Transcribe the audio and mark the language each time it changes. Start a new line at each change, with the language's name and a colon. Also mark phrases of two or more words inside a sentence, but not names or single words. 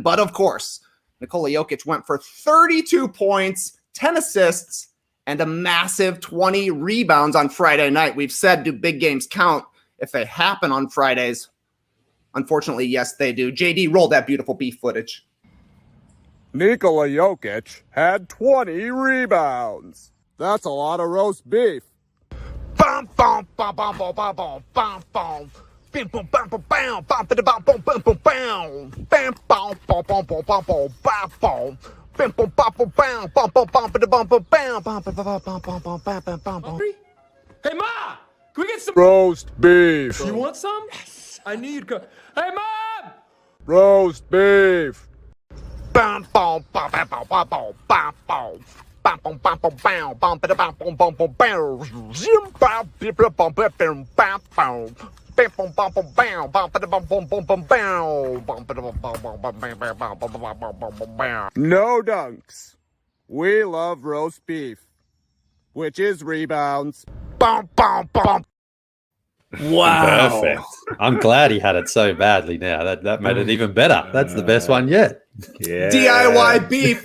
English: But of course, Nikola Jokic went for 32 points, 10 assists, and a massive 20 rebounds on Friday night. We've said, do big games count if they happen on Fridays? Unfortunately, yes, they do. JD, roll that beautiful beef footage. Nikola Jokic had 20 rebounds. That's a lot of roast beef. Bam bam bam bam bam bam bam bam bam. Bam bam bam bam bam bam bam bam bam bam bam. Bam bam bam bam bam bam bam bam. Bam bam bam bam bam bam bam bam bam bam bam bam. Hey Ma, can we get some roast beef? You want some? Yes. I need. Hey Mom. Roast beef. Bam bam bam bam bam bam bam bam. Bam bam bam bam bam bam bam bam bam bam bam bam. Zim bam bam bam bam bam bam bam. Bam bam bam bam bam bam bam bam bam bam bam. Bam bam bam bam. No dunks. We love roast beef, which is rebounds. Bam bam bam. Wow. Perfect. I'm glad he had it so badly now. That made it even better. That's the best one yet. Yeah. DIY beef.